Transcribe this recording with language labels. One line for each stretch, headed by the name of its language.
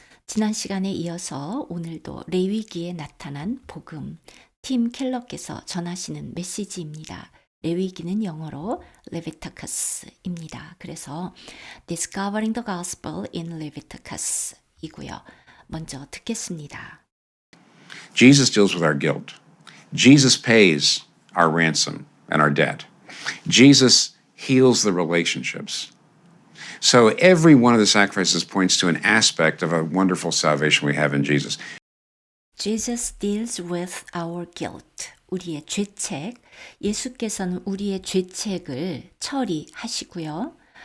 Korean: 지난 시간에 이어서 오늘도 레위기에 나타난 복음, 팀 켈러께서 전하시는 메시지입니다. 레위기는 영어로 Leviticus입니다. 그래서
English: Discovering the Gospel in Leviticus
Korean: 이고요. 먼저 듣겠습니다.
English: Jesus deals with our guilt. Jesus pays our ransom and our debt. Jesus heals the relationships. So every one of the sacrifices points to an aspect of a wonderful salvation we have in Jesus. Jesus deals with our guilt.
Korean: 우리의 죄책. 예수께서는 우리의 죄책을 처리하시고요.